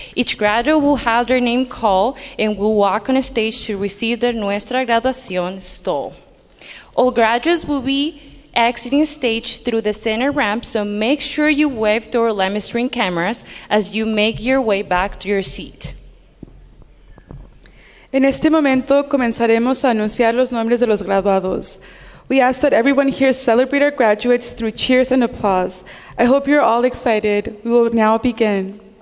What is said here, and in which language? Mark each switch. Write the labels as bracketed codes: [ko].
[en] Each graduate will have their name called and will walk on a stage to receive their Nuestra Graduación stole. All graduates will be exiting stage through the center ramp, so make sure you wave to our live stream cameras as you make your way back to your seat. [es] En este momento comenzaremos a anunciar los nombres de los graduados. [en] We ask that everyone here celebrate our graduates through cheers and applause. I hope you're all excited. We will now begin.